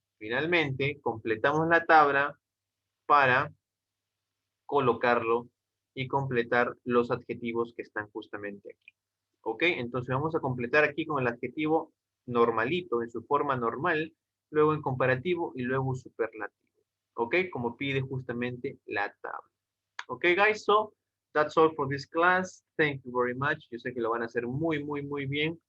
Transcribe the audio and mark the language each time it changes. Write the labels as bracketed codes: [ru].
[es] Finalmente, completamos la tabla para colocarlo y completar los adjetivos que están justamente aquí. ¿Ok? Entonces vamos a completar aquí con el adjetivo normalito, en su forma normal, luego en comparativo y luego superlativo. ¿Ok? Como pide justamente la tabla. ¿Ok, guys? [en] So, that's all for this class. Thank you very much. [es] Yo sé que lo van a hacer muy, muy, muy bien.